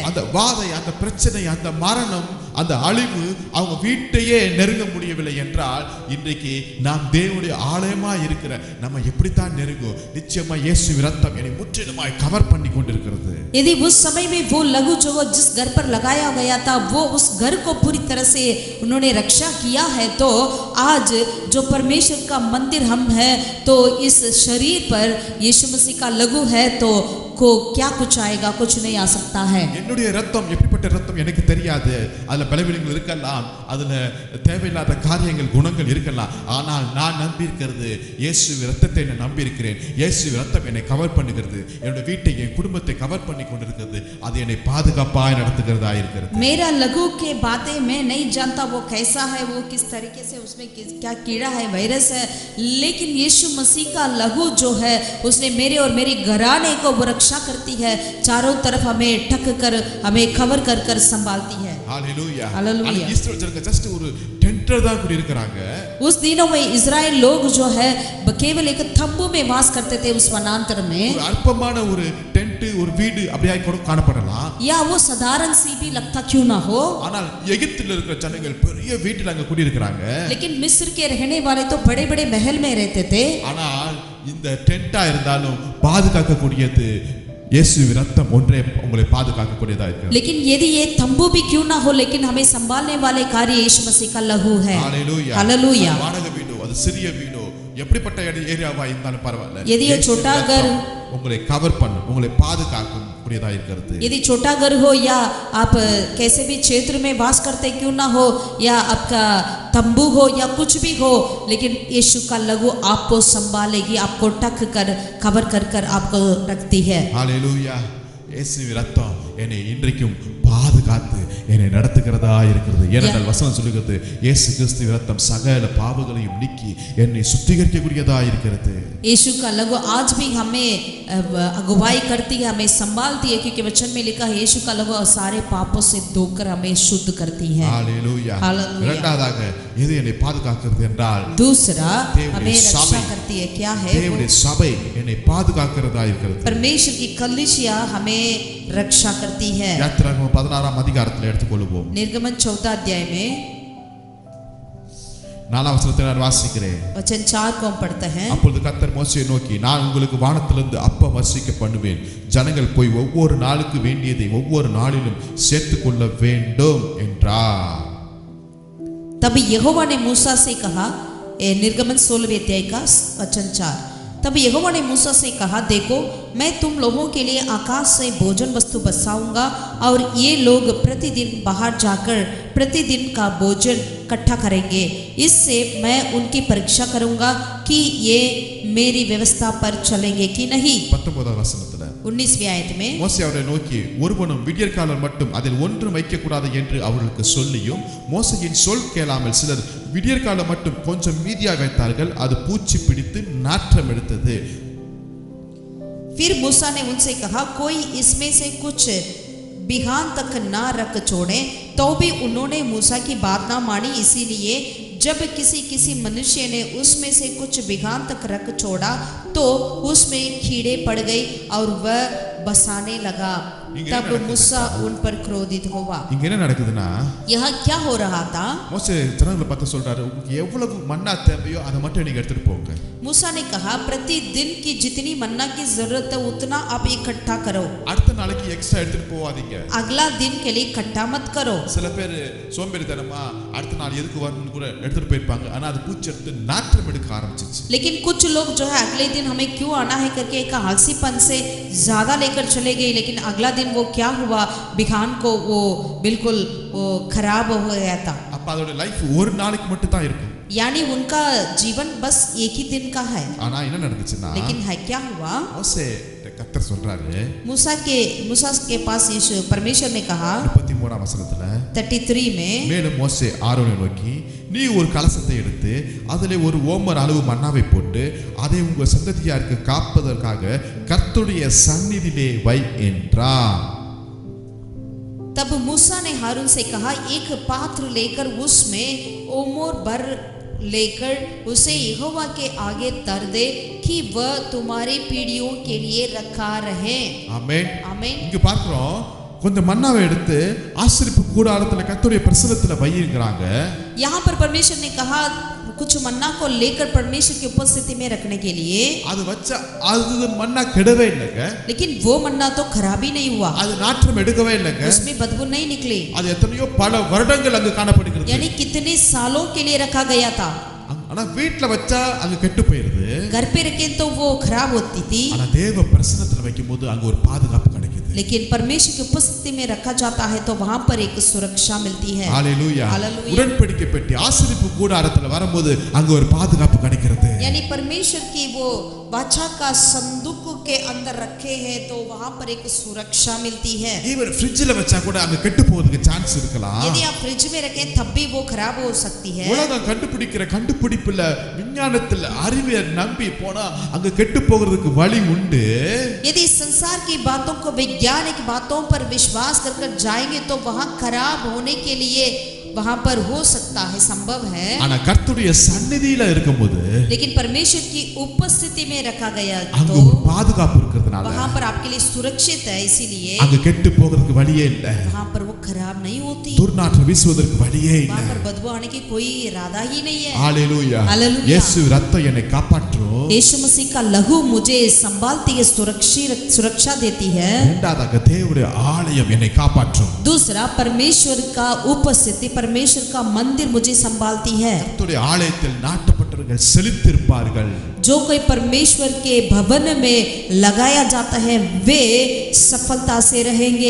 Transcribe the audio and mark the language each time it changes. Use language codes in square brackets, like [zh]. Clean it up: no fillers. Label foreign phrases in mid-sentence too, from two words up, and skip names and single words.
[ta] அந்த வாதை, அந்த பிரச்சனை, அந்த மரணம், அந்த அழிவு அவங்க வீட்டையே நெருங்க முடியவில்லை என்றால், இன்றைக்கு நாம் தேவனுடைய ஆலயமா இருக்கிற நம்ம எப்படித்தான் நெருங்கும்? நிச்சயமா இயேசு இரத்தம் என்னை முற்றிலுமாய் கவர் பண்ணி கொண்டிருக்கிறது. [hi] यदि उस समय में वो लहू जो जिस घर पर लगाया गया था वो उस घर को पूरी तरह से उन्होंने रक्षा किया है, तो आज जो परमेश्वर का मंदिर हम है, तो इस शरीर पर यीशु मसीह का लहू है, तो को क्या कुछ आएगा? कुछ नहीं आ सकता है। [ta] என்னுடைய இரத்தம் எப்படிப்பட்ட இரத்தம் எனக்கு தெரியாது. அதுல பலவீனங்கள் இருக்கலாம், அதுல தேவையில்லாத காரியங்கள் குணங்கள் இருக்கலாம். ஆனால் நான் நம்பி இருக்கிறது இயேசு இரத்தத்தை நான் நம்பி இருக்கிறேன். இயேசு இரத்தம் என்னை கவர் பண்ணுகிறது, என்னுடைய வீட்டை என் குடும்பத்தை கவர் பண்ணி கொண்டிருக்கிறது. அது என்னை பாதுகாப்பாய் நடத்துகிறதா இருக்கிறது. [hi] मेरा लहू के बातें मैं नहीं जानता वो कैसा है, वो किस तरीके से उसमें क्या कीड़ा है, वायरस है, लेकिन यीशु मसीह का लहू जो है उसने मेरे और मेरे घराने को वो रक्षा करती है, चारों तरफ हमें ढक कर हमें कवर कर कर संभालती है। [ta] ஹalleluya. [hi] हालेलुया। [ta] இஸ்ரவேல் ஜனங்க ஜஸ்ட் ஒரு டென்டர் தான் குடி இருக்காங்க. [hi] उस दिनों में इजराइल लोग जो है केवल एक तंबू में वास करते थे उस वनांतर में। [ta] ஒரு அற்பமான ஒரு டென்ட், ஒரு வீடு அப்படியே கூட காணப்படலாம். [hi] या वो साधारण सी भी लगता क्यों ना हो, [ta] ஆனால் எகிப்தில் இருக்கிற ஜனங்கள் பெரிய வீட்டில் அங்க குடி இருக்காங்க. [hi] लेकिन मिस्र के रहने वाले तो बड़े बड़े महल में रहते थे। [ta] ஆனால் இந்த டென்ட்டா இருந்தாலும் பாதுகாக்கக்கூடியது இயேசு இரத்தம் ஒன்றே உங்களை பாதுகாக்கக்கூடியதா இருக்கிறது. [hi] लेकिन यदि ये तंबू भी क्यों ना हो, लेकिन हमें संभालने वाले कार्य यीशु मसीह का लहू है। [ta] ஹalleluya. [hi] हालेलुया। [ta] வாடகை வீடோ, அது சிறிய வீடோ, எப்படிப்பட்ட ஏரியாவா இருந்தாலும் பரவாயில்ல, [hi] यदि ये छोटा घर, [ta] உங்களை கவர் பண்ணும், உங்களை பாதுகாக்கும் கூடியதா இருக்கிறது. [hi] यदि छोटा घर हो या आप कैसे भी क्षेत्र में वास करते क्यों ना हो, या आपका तंबू हो या कुछ भी हो, लेकिन यीशु का लहू आपको संभालेगी, आपको ढक कर कवर कर कर आपको रखती है। [ta] ஹalleluya. இயேசு இரத்தம் என்னை இன்றைக்கும் பாதுகாத்து என்னை நடத்துகிறதா இருக்கிறது. ஏனென்றால் வசனம் சொல்லுகிறது, இயேசு கிறிஸ்து இரத்தம் சகல பாவங்களையும் நீக்கி என்னை சுத்திகரிக்கக்கூடியதா இருக்கிறது. [hi] यीशु का लहू आज भी हमें अगुवाई करती है, हमें संभालती है, क्योंकि वचन में लिखा है यीशु का लहू सारे पापों से धोकर हमें शुद्ध करती है। [ta] ஹalleluya. [hi] हालेलुया। [ta] இரண்டாவதாக எது என்னை பாதுகாக்கிறது என்றால், [hi] दूसरा [ta] தேவனுடைய [hi] हमें रक्षा [ta] சபை, [hi] करती है। क्या है? [ta] தேவனுடைய சபை என்னை பாதுகாக்கிறதா இருக்கிறது. [hi] परमेश्वर की कलीसिया हमें रक्षा करती है। [ta] யாத்திராகமம் 16ஆம் அதிகாரத்தில் எடுத்துக்கொள்வோம். [hi] निर्गमन 14 अध्याय में [ta] 4ஆம் வசனத்தை நான் வாசிக்கிறேன். [hi] वचन 4 को हम पढ़ते हैं. [ta] அப்பொழுது கர்த்தர் மோசேயை நோக்கி, நான் உங்களுக்கு வானத்திலிருந்து அப்பம் வர்ஷிக்க பண்ணுவேன். ஜனங்கள் போய் ஒவ்வொரு நாளுக்கு வேண்டியதை ஒவ்வொரு நாளிலும் சேர்த்துக் கொள்ள வேண்டும் என்றார். [hi] तब यहोवा ने मूसा से कहा, निर्गमन 16वें अध्याय का वचन 4. तब यहोवा ने मूसा से कहा, देखो मैं तुम लोगों के लिए आकाश से भोजन वस्तु बरसाऊंगा और ये लोग प्रतिदिन बाहर जाकर प्रतिदिन का भोजन इकट्ठा करेंगे. इससे मैं उनकी परीक्षा करूंगा कि ये मेरी व्यवस्था पर चलेंगे कि नहीं. [ta] 19ஆம் வசனத்துல [hi] 19वीं आयत में [ta] மோசே அவரை நோக்கி, ஒருவனும் விடியற்காலம் மட்டும் அதில் ஒன்றும் வைக்கக்கூடாது என்று அவர்களுக்கு சொல்லியும், மோசையின் சொல் கேளாமல் சிலர் விடியற்காலம் மட்டும் கொஞ்சம் மீதியாக வைத்தார்கள். அது பூச்சி பிடித்து நாற்றம் எடுத்தது. [hi] फिर मूसा ने उनसे कहा, कोई इसमें से कुछ बिहान तक ना रख छोड़े. तो भी उन्होंने मूसा की बात ना मानी. इसीलिए जब किसी मनुष्य ने उसमें से कुछ बिहान तक रख छोड़ा तो उसमें कीड़े पड़ गए और वह बसाने लगा. तब मूसा उन पर क्रोधित हुआ. [ta] இங்க என்ன நடக்குதுன்னா, [hi] यहाँ क्या हो रहा था? [ta] மோசே ஜனங்களை பார்த்து சொல்றாரு, உங்களுக்கு எவ்வளவு மன்னா தேவையோ அதை மட்டும் நீங்க எடுத்துட்டு போங்க. [hi] मूसा ने कहा, प्रतिदिन की जितनी मन्ना की जरूरत है उतना आप इकट्ठा करो. [ta] அடுத்த நாளைக்கு எக்ஸ்ட்ரா எடுத்துட்டு போவாதீங்க. [hi] अगला दिन के लिए इकट्ठा मत करो. [ta] சில பேர் சோம்பேறித்தனமா அடுத்த நாள் எதுக்கு வரணும்னு கூட எடுத்துட்டு போயிருப்பாங்க. ஆனா அது பூச்சி எடுத்து நாற்றம் எடுக்க ஆரம்பிச்சிச்சு. [hi] लेकिन कुछ लोग जो है अगले दिन हमें क्यों आना है करके एक आलसीपन से ज्यादा लेकर चले गए. लेकिन अगला दिन वो क्या हुआ, बिहान को वो बिल्कुल वो खराब हो गया था. [ta] அப்ப அதோட லைஃப் ஒரு நாளைக்கு மட்டும் தான் இருக்கும். [hi] यानी उनका जीवन बस एक ही दिन का है. [ta] ஆனா என்ன நடந்துச்சுன்னா, [hi] लेकिन है क्या हुआ, [ta] மோசே கர்த்தர் சொல்றாரு, [hi] मूसा के पास यीशु परमेश्वर ने कहा [ta] 33ஆம் வசனத்துல [hi] 33 में, [ta] மேலும் மோசே ஆரோனை நோக்கி, நீ ஒரு கலசத்தை எடுத்து அதிலே ஒரு ஓமர் அளவு மன்னாவை போட்டு அதை உங்கள் சந்ததியாருக்கு காப்பதற்காக கர்த்தருடைய சந்நிதியிலே வை என்றார். [hi] तब मूसा ने हारून से कहा, एक पात्र लेकर उसमें ओमोर भर लेकर उसे यहोवा के आगे तर दे कि वह तुम्हारी पीढ़ियों के लिए रखा रहे. [ta] ஆமென். [hi] आमीन. [ta] இங்க பார்க்கிறோம், கொஞ்சம் மன்னாவை எடுத்து ஆசரிப்பு கூடாரத்துல கர்த்தருடைய பிரசன்னத்துல வையுங்கிறாங்க. [hi] यहाँ पर परमेश्वर ने कहा कुछ मन्ना को लेकर परमेश्वर की उपस्थिति में रखने के लिए. [ta] அது வச்ச அது மன்னா கெடவே இல்லைங்க. [hi] लेकिन वो मन्ना तो खराब ही नहीं हुआ. [ta] அது நாற்றம் எடுக்கவே இல்லைங்க. [hi] उसमें बदबू नहीं निकली. [ta] அது எத்தனையோ பல வருடங்கள் அங்கு காணப்படுகிறது. [hi] यानी कितने सालों के लिए रखा गया था. [ta] ஆனா வீட்ல வச்சா அங்க கெட்டு போயிருது. [hi] घर पे रखे तो वो खराब होती थी. [ta] ஆனா தேவ பிரசன்னத்துல வைக்கும்போது அங்க ஒரு பாதுகாப்பு கிடைக்குது. [hi] लेकिन परमेश्वर की उपस्थिति में रखा जाता है तो वहां पर एक सुरक्षा मिलती है. [ta] ஹalleluya. [hi] हालेलुया. [ta] உடன்படிக்கை பெட்டி ஆசரிப்பு கூடாரத்துல வரும்போது அங்க ஒரு பாதுகாப்பு கிடைக்கிறது. [hi] यानी परमेश्वर की वो वाचा का संदूक के अंदर रखे हैं तो वहां पर एक सुरक्षा मिलती है. [en] even fridgeல [ta] வச்சா கூட அங்க கெட்டு போறதுக்கு சான்ஸ் இருக்கலாம். [hi] यदि आप फ्रिज में रखें तब भी वो खराब हो सकती है. [ta] உலகம் கண்டுபிடிக்கிற கண்டுபிடிப்புல விஞ்ஞானத்துல அறிவை நம்பி போனா அங்க கெட்டு போகிறதுக்கு வழி உண்டு. [hi] यदि संसार की बातों को वैज्ञानिक बातों पर विश्वास कर जाएंगे तो वहां खराब होने के लिए वहां पर हो सकता है, संभव है. [ta] ஆனா கர்த்தருடைய சந்நிதியில இருக்கும்போது, [hi] लेकिन परमेश्वर की उपस्थिति में रखा गया [ta] அங்க [hi] तो [ta] ஒரு பாதுகாப்பு இருக்கிறதுனால [hi] वहां पर आपके लिए सुरक्षित है. इसीलिए [ta] அங்க கெட்டு போகிறதுக்கு வழியே இல்ல. [hi] वहां पर वो खराब नहीं होती. [ta] துர்நாற்றம் வீசுவதற்கு வழியே இல்ல. [hi] वहां पर बदबू आने की कोई इरादा ही नहीं है. [ta] ஹalleluya. [hi] हालेलुया. [ta] இயேசு ரத்தம் என்னை காப்பாற்றும். [hi] यीशु मसीह का लहू मुझे संभालती है, सुरक्षा देती है. [ta] இரண்டாவதாக தேவனுடைய ஆலயம் என்னை காப்பாற்றும். [hi] दूसरा, परमेश्वर का उपस्थिति, परमेश्वर का मंदिर मुझे संभालती है. [ta] கர்த்தருடைய ஆலயத்தில் நாட்டப்பட்டவர்கள் செழித்திருப்பார்கள். [hi] जो कोई परमेश्वर के भवन में लगाया जाता है वे सफलता से रहेंगे.